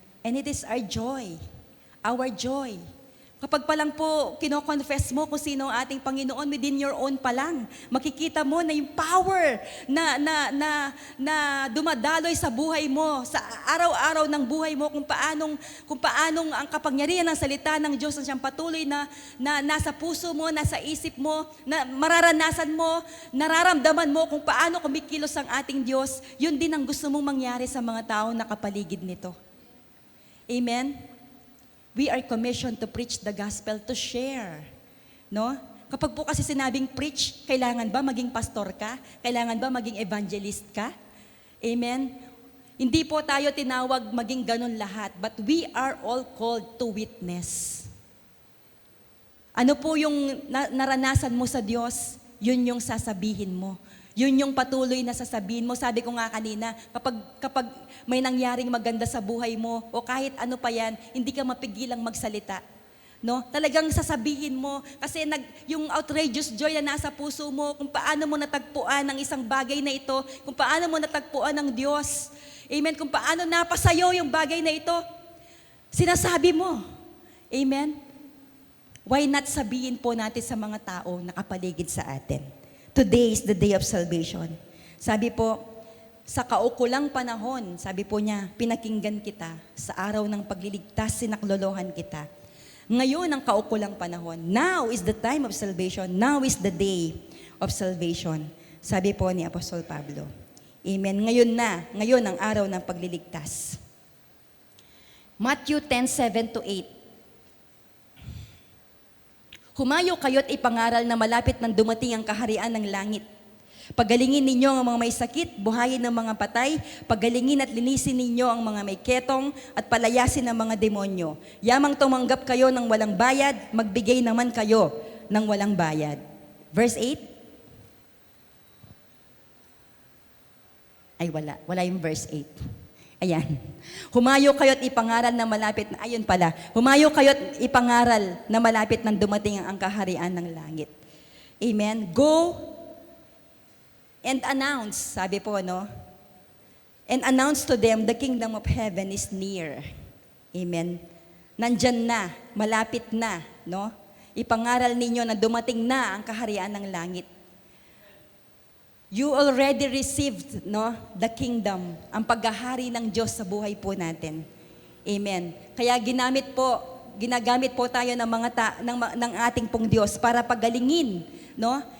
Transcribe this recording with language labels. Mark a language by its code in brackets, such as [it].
[en] And it is our joy. Our joy. [tl] Kapag pa lang po kino-confess mo kung sino ang ating Panginoon within your own pa lang, makikita mo na yung power na dumadaloy sa buhay mo, sa araw-araw ng buhay mo, kung paanong ang kapangyarihan ng salita ng Diyos na siyang patuloy na nasa puso mo, nasa isip mo, na mararanasan mo, nararamdaman mo kung paano kumikilos ang ating Diyos. Yun din ang gusto mong mangyari sa mga taong nakapaligid nito. Amen? [en] We are commissioned to preach the gospel, to share. [tl] No? Kapag po kasi sinabing preach, kailangan ba maging pastor ka? Kailangan ba maging evangelist ka? Amen? Hindi po tayo tinawag maging ganun lahat, [en] but we are all called to witness. [tl] Ano po yung naranasan mo sa Diyos, yun yung sasabihin mo. Yun yung patuloy na sasabihin mo. Sabi ko nga kanina, kapag may nangyaring maganda sa buhay mo, o kahit ano pa yan, hindi ka mapigilang magsalita. No? Talagang sasabihin mo, kasi yung outrageous joy na nasa puso mo, kung paano mo natagpuan ang isang bagay na ito, kung paano mo natagpuan ang Diyos. Amen? Kung paano napasayo yung bagay na ito, sinasabi mo. Amen? [en] why not [tl] sabihin po natin sa mga tao na kapaligid sa atin? [en] Today is the day of salvation. [tl] Sabi po, sa kaukulang panahon, sabi po niya, pinakinggan kita. Sa araw ng pagliligtas, sinaklolohan kita. Ngayon ang kaukulang panahon. [en] Now is the time of salvation. Now is the day of salvation. [tl] Sabi po ni Apostol Pablo. Amen. Ngayon ang araw ng pagliligtas. Matthew 10:7-8. Humayo kayo't ipangaral na malapit nang dumating ang kaharian ng langit. Pagalingin ninyo ang mga may sakit, buhayin ng mga patay, pagalingin at linisin ninyo ang mga may ketong at palayasin ang mga demonyo. Yamang tumanggap kayo ng walang bayad, magbigay naman kayo ng walang bayad. [en] Verse 8. [tl] Ay, wala yung verse 8. Ayan. Humayo kayo't ipangaral na malapit na, ayun pala, humayo kayo't ipangaral na malapit nang dumating ang kaharian ng langit. Amen. [en] Go and announce, [tl] sabi po, no? [en] And announce to them, the kingdom of heaven is near. [tl] Amen. Nandyan na, malapit na, no? Ipangaral ninyo na dumating na ang kaharian ng langit. You already received, no, the kingdom, ang paghahari ng Diyos sa buhay po natin. Amen. Kaya ginagamit po tayo ng ating pong Diyos para pagalingin, no?